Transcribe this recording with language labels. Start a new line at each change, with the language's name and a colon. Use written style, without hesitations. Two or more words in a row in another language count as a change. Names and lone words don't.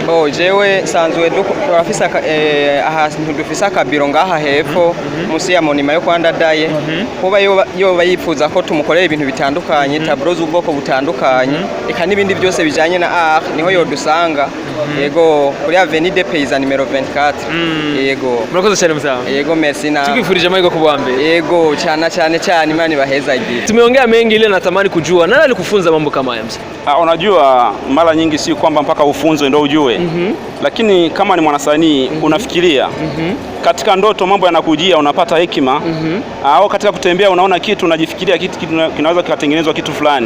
Rundi: jewe sanzwe turafise ahantu dufise akabiro ngaha hepfo musi ya monima yo kwandadaye kuba yo yifuza ko tumukorera ibintu bitandukanye tableau z'ubwoko butandukanye eka n'ibindi byose bijanye na art niho yo dusanga yego kuri Avenue des Paysans numero 24 yego murakoze cyane mzee. Yego merci na. Tukifurije amahirwe kuwa mbele. Yego cyane Imani baheza igihe.
Swahili: Tumeongea mengi ile natamani kujua. Nani alikufunza mambo kama haya mzee? Unajua mara nyingi si kwamba mpaka ufunzwe ndio ujue. Lakini kama ni mwanasanii unafikiria. Katika ndoto mambo yanakujia unapata hekima. Au katika kutembea unaona kitu unajifikiria kitu kinaweza kikatengenezwa kitu fulani.